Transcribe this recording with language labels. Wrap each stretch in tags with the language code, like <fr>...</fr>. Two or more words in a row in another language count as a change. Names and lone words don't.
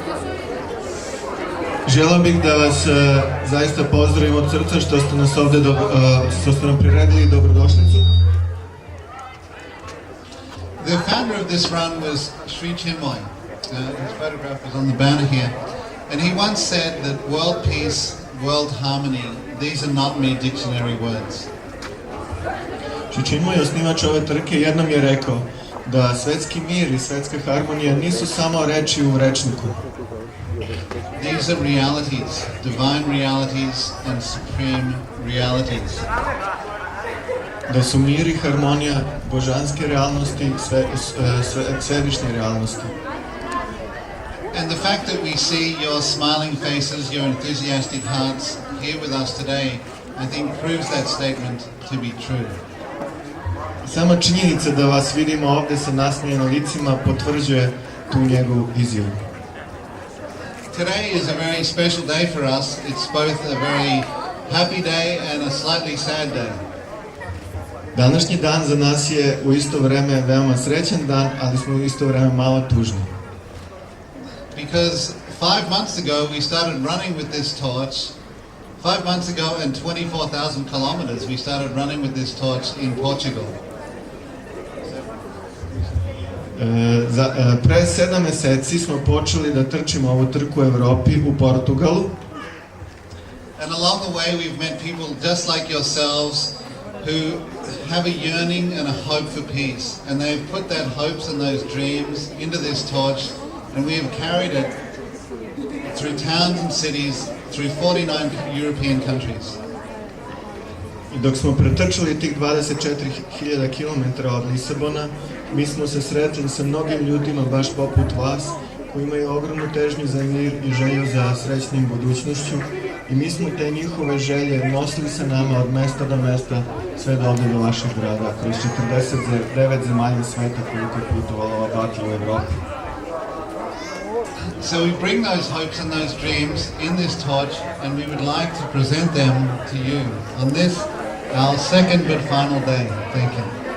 <sr>Želeo bih da vas zaista pozdravim od srca što ste nas ovde što ste nam priredili dobrodošlicu.</sr> <en>The founder of this run was Sri Chinmoy. His photograph was on the banner here. And he once said that world peace, world harmony, these are not mere dictionary words.</en> <sr>Sri Chinmoy, osnivač ove trke, jednom je rekao da svetski mir i svetska harmonija nisu samo reči u rečniku.</sr> <en>These are realities, divine realities and supreme realities.</en> <sr>Da su mir i harmonija božanske realnosti, svevišnje realnosti.</sr> <en>And the fact that we see your smiling faces, your enthusiastic hearts here with us today, I think proves that statement to be true.</en> <sr>Sama činjenica da vas vidimo ovde sa nasmijenim licima potvrđuje tu njegovu izjavu.</sr> <en>Today is a very special day for us. It's both a very happy day and a slightly sad day.</en> <sr>Današnji dan za nas je u isto vreme veoma srećan dan, ali smo u isto vreme malo tužni.</sr> <en>Because 5 months ago we started running with this torch. 5 months ago and 24,000 kilometers we started running with this torch in Portugal.</en> <sr>Pre 7 meseci smo počeli da trčimo ovu trku u Evropi u Portugalu.</sr> <en>And along the way we've met people just like yourselves who have a yearning and a hope for peace, and they've put that hopes and those dreams into this torch, and we have carried it through towns and cities, through 49 European countries.</en> <sr>I dok smo pretrčali tih 24.000 km od Lisabona, mi smo se sretli sa mnogim ljudima baš poput vas, koji imaju ogromnu težnju za mir i želju za srećnim budućnošću, i mi smo te njihove želje nosili sa nama od mesta do mesta, sve do ovde do vašeg grada, kroz 49 zemalja sveta koliko je putovala ova baklja u Evropi.</sr> <en>So we bring those hopes and those dreams in this torch, and we would like to present them to you on this, our second but final day. Thank you.</en>